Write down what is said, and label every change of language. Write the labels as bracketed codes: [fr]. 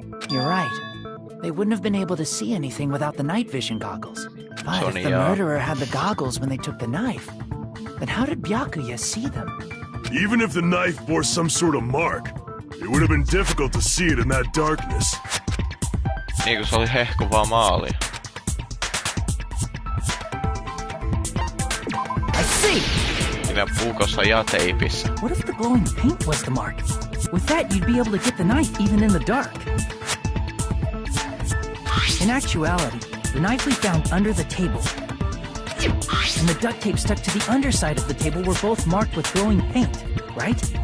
[en] You're right. They wouldn't have been able to see anything without the night vision goggles. But if the Sonia. murderer had the goggles when they took the knife, then how did Byakuya see them? Even if the knife bore some sort of mark, it would have been difficult to see it in that darkness. [fi] Niin kun se oli hehkuvaa maalia. [en] I see! [fi] Siinä puukossa ja teipissä. [en] What if the glowing paint was the mark? With that, you'd be able to get the knife even in the dark. In actuality, the knife we found under the table and the duct tape stuck to the underside of the table were both marked with glowing paint, right?